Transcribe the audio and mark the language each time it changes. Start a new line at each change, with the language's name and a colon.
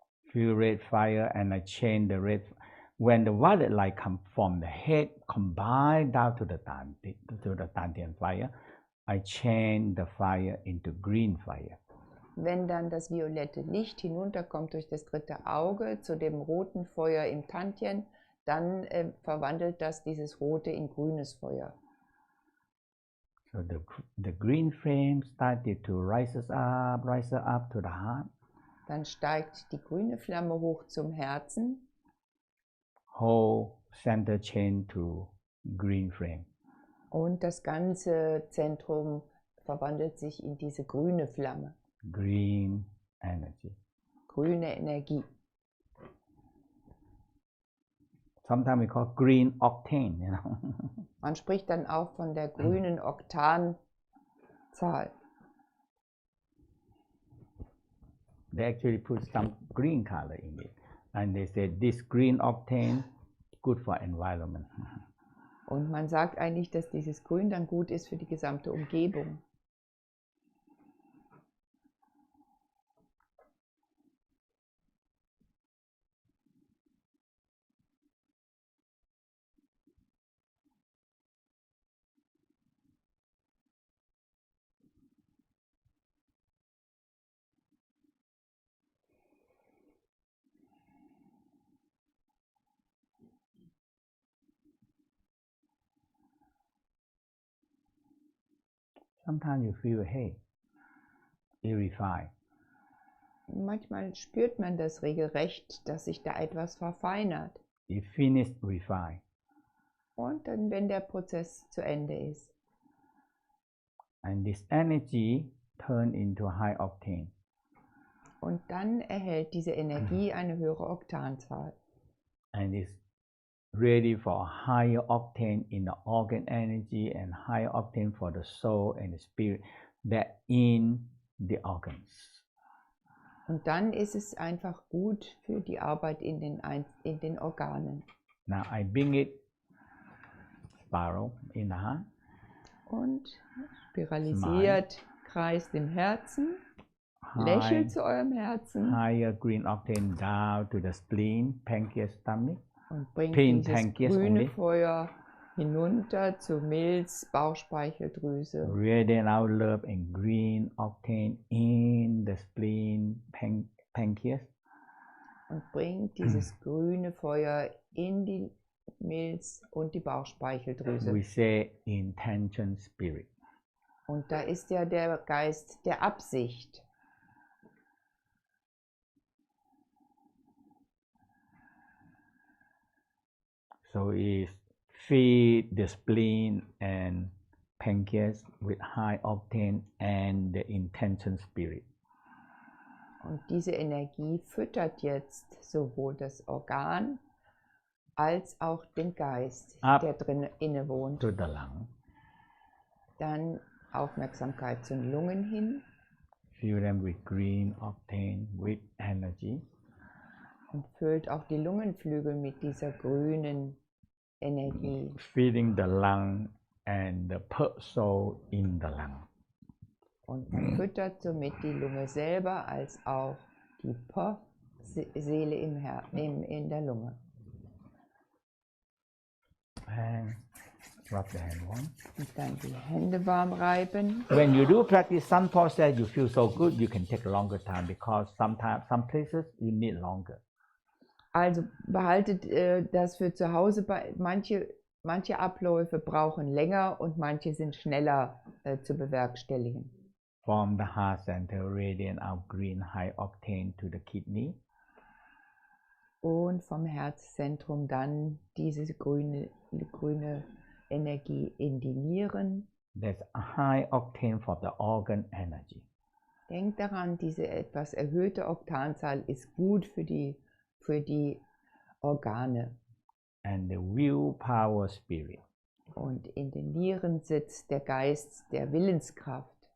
English: Feel red fire and I change the red. When the violet light comes from the head, combine down to the Dantian fire, I change the fire into green fire.
German: Wenn dann das violette Licht hinunterkommt durch das dritte Auge zu dem roten Feuer im Tantien, dann verwandelt das dieses rote in grünes Feuer.
English: So the green flame started to rise up to the heart.
German: Dann steigt die grüne Flamme hoch zum Herzen.
English: Whole center change to green flame.
German: Und das ganze Zentrum verwandelt sich in diese grüne Flamme.
English: Green energy.
German: Grüne Energie.
English: Sometimes we call green octane, you know.
German: Man spricht dann auch von der grünen Oktanzahl.
English: They actually put some green color in it. And they said this green octane good for environment.
German: Und man sagt eigentlich, dass dieses Grün dann gut ist für die gesamte Umgebung.
English: Sometimes you feel, hey, purify.
German: Manchmal spürt man das regelrecht, dass sich da etwas verfeinert.
English: You finish, refine.
German: Und dann, wenn der Prozess zu Ende ist.
English: And this energy turn into high octane.
German: Und dann erhält diese Energie eine höhere Oktanzahl.
English: And is ready for higher octane in the organ energy and higher octane for the soul and the spirit that in the organs.
German: Und dann ist es einfach gut für die Arbeit in den Organen.
English: Now I bring it spiral in the heart.
German: Und spiralisiert, kreist im Herzen. Lächelt zu eurem Herzen.
English: Higher green octane down to the spleen, pancreas, stomach.
German: Und bringt dieses grüne Feuer hinunter zu Milz, Bauchspeicheldrüse.
English: Radiate out love and green octane in the spleen, pancreas.
German: Und bringt dieses grüne Feuer in die Milz und die Bauchspeicheldrüse.
English: We say intention spirit.
German: Und da ist ja der Geist der Absicht.
English: So is feed the spleen and pancreas with high octane and the intention spirit.
German: Und diese Energie füttert jetzt sowohl das Organ als auch den Geist, der drin innewohnt.
English: To the lung.
German: Dann Aufmerksamkeit zu den Lungen hin.
English: Fill them with green octane with energy.
German: Und füllt auch die Lungenflügel mit dieser grünen Energie.
English: Feeding the lung and the soul in the lung.
German: Und man füttert somit die Lunge selber als auch die Seele in der Lunge.
English: And Rub the hand warm.
German: Und dann die Hände warm reiben.
English: When you do practice some process, you feel so good, you can take a longer time because sometimes some places you need longer.
German: Also behaltet das für zu Hause bei manche Abläufe brauchen länger und manche sind schneller zu bewerkstelligen.
English: From the heart center, radiant out green high octane to the kidney.
German: Und vom Herzzentrum dann diese grüne Energie in die Nieren.
English: That's a high octane for the organ energy.
German: Denkt daran, diese etwas erhöhte Oktanzahl ist gut für die Organe.
English: And the willpower spirit.
German: Und in den Nieren sitzt der Geist der Willenskraft.